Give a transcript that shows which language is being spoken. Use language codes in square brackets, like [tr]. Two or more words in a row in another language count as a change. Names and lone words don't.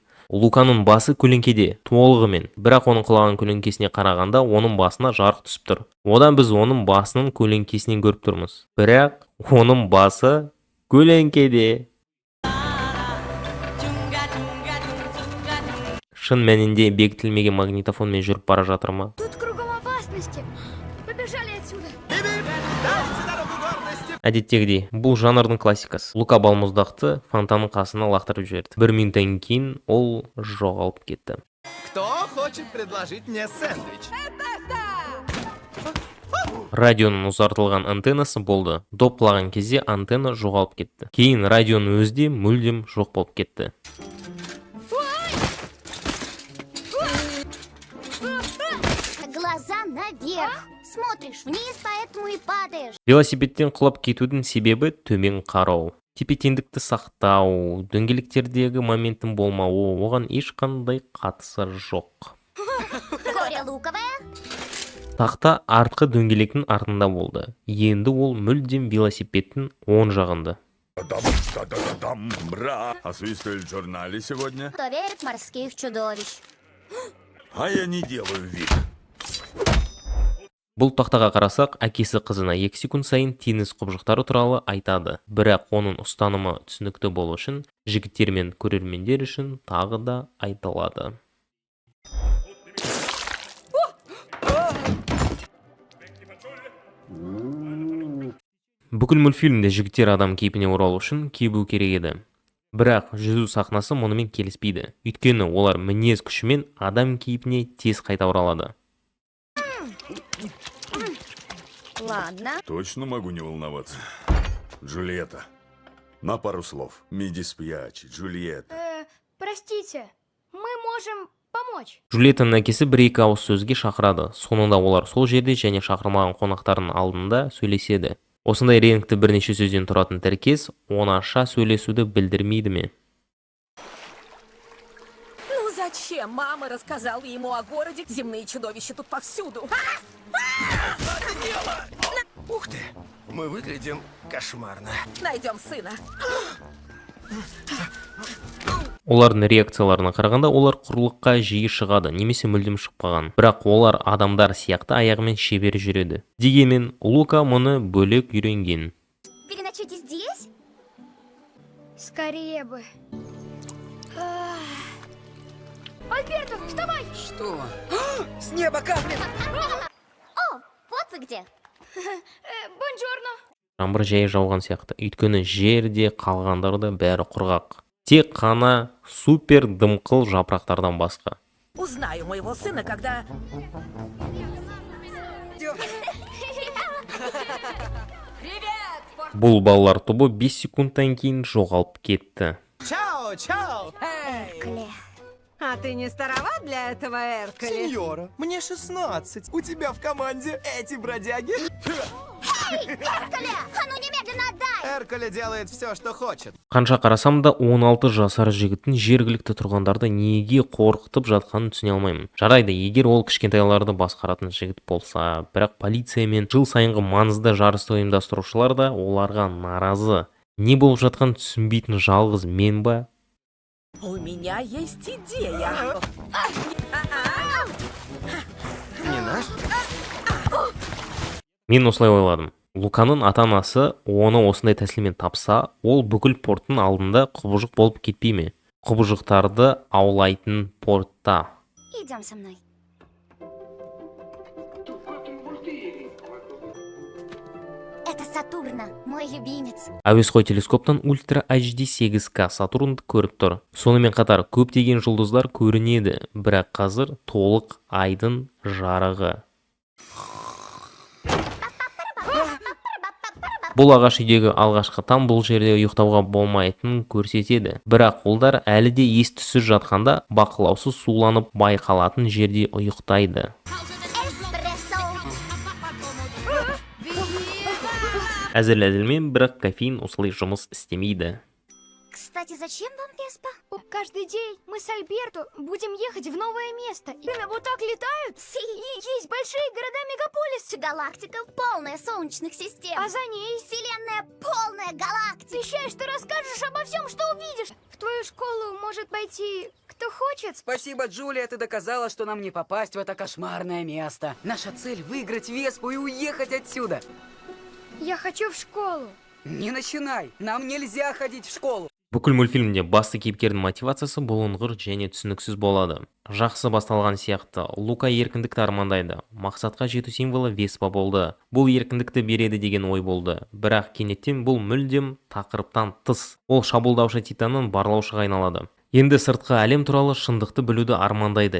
[kk] Луканың басы көлеңкеде, толығымен, бірақ оның құлаған көлеңкесіне қарағанда оның басына жарық түсіп тұр. Одан біз оның басының көлеңкесінен көріп тұрмыз. Бірақ оның басы көлеңкеде. Шын мәнінде бекітілмеген магнитофонмен жүріп бара жатыр ма? [ru] Тут кругом опасности! Побежали отсюда! [kk] Әдеттегідей, бұл жанрдың классикасы. Лука балмұздақты фонтанның қасына лақтырып жіберді. 1 минуттан кейін ол жоғалып кетті. [ru] Кто хочет предложить мне сэндвич? [kk] Радионың ұзартылған антеннасы болды. Доп құлаған кезде антенна жоғалып кетті. Кейін радионың өзі де мүлдем жоқ болып кетті. [ru] Глаза наверх. Смотришь вниз, поэтому и падаешь. [kk] Велосипедтен құлап кетудің себебі төмен қарау. Тепе-теңдікті сақтау, дөңгелектердегі моменттің болмауы, оған ешқандай қатысы жоқ. [ru] Коля луковая. [kk] Тақта артқы дөңгелектің артында болды. Енді ол мүлдем велосипедтің оң жағында. [ru] Бра! Освистывали в журнале сегодня? Кто верит в морских чудовищ? А я не делаю вид. [kk] Бұл тақтаға қарасақ, әкесі қызына 2 секунд сайын теннис құбыжықтары туралы айтады. Бірақ оның ұстанымы түсінікті болу үшін, жігіттер мен көрермендер үшін тағы да айтылады. Бүкіл мультфильмде жігіттер адам кейпіне оралу үшін кебу керек еді. Бірақ жүзу сахнасы мұнымен келіспейді. Өйткені олар мінез күшімен адам кейпіне тез қайта оралады. [ru] Ладно. Точно могу не волноваться. Джульетта. На пару слов. Миди спьячи, Джульетта. Простите, мы можем помочь. [kk] Джульеттаның әкесі 1-2 ауыз сөзге шақырады. Соңында олар сол жерде және шақырмаған қонақтардың алдында сөйлеседі. Осындай реңкті бірнеше сөзден тұратын тіркес оңаша сөйлесуді білдірмейді ме? [ru] Ну зачем мама рассказала ему о городе? Земные чудовища тут повсюду. Ух ты, мы выглядим кошмарно. Найдем сына. [kk] Олардың реакцияларына қарағанда олар құрлыққа жиі шығады, немесе мүлдем шықпаған. Бірақ олар адамдар сияқты аяғымен шебер жүреді. Дегенмен Лука мұны бөлек үйренген. [ru] Переночуйте здесь? Скорее бы. Альберто, вставай! Что? С неба капли! О, вот вы где. Бонжорно. [kk] Жаңбыр жай жауған сияқты. Өйткені жерде қалғандарды бәрі құрғақ. Тек қана супер дымқыл жапырақтардан басқа. [ru] Узнаю моего сына, когда... [kk] Бұл балалар тобы 5 секундтан кейін жоғалып кетті. [ru] Чао, чао! Кле. А ты не староват для этого, Эркали? Сеньора, мне 16. У тебя в команде эти бродяги? Эркале, а ну немедленно отдай! Эркали делает все, что хочет. [kk] Қанша қарасам да 16 жасар жігіттің жергілікті тұрғындарды неге қорқытып жатқанын түсіне алмаймын. Жарайды, егер ол кішкентайларды басқаратын жігіт болса, бірақ полиция мен жыл сайынғы маңызды жарысты ұйымдастырушылар да оларға наразы. Не болып жатқан түсінбейтін жалғыз мен ба? [ru] У меня есть идея. Не наш? [kk] Мен осылай ойладым. Луканың ата-анасы оны осындай тәсілмен тапса, ол бүкіл порттың алдында құбыжық болып кетпей ме? Құбыжықтарды аулайтын портта. [ru] Идем со мной. Это Сатурна, мой любимец. [kk] Әуесқой телескоптан ультра HD 8К Сатурнды көріп тұр. Сонымен қатар көптеген жұлдыздар көрінеді, бірақ қазір толық айдың жарығы. Бұл ағаш үйдегі алғашқы там бұл жерде ұйықтауға болмайтынын көрсетеді. Бірақ олар әлі де ес-түссіз жатқанда бақылаусыз суланып байқалатын жерде ұйықтайды. Эспрессо. Әзіл-әзілмен, бірақ кофеин осылай жұмыс істемейді. [ru] Кстати, зачем вам Веспа? Каждый день мы с Альберто будем ехать в новое место. И вот так летают. И есть большие города-мегаполисы. Галактика полная солнечных систем. А за ней Вселенная полная галактика. Обещаешь, что расскажешь обо всем, что увидишь. В твою школу может пойти кто хочет. Спасибо, Джулия, ты доказала, что нам не попасть в это кошмарное место. Наша цель — выиграть Веспу и уехать отсюда. Я хочу в школу. Не начинай, нам нельзя ходить в школу. [kk] Бүкіл мультфильмде басты кейіпкердің мотивациясы бұлыңғыр және түсініксіз болады. Жақсы басталған сияқты, Лука еркіндікті армандайды. Мақсатқа жету символы Веспа болды. Бұл еркіндікті береді деген ой болды. Бірақ кенеттен бұл мүлдем тақырыптан тыс. Ол шабуылдаушы титаннан барлаушыға айналады. Енді сыртқы әлем туралы шындықты білуді армандайды.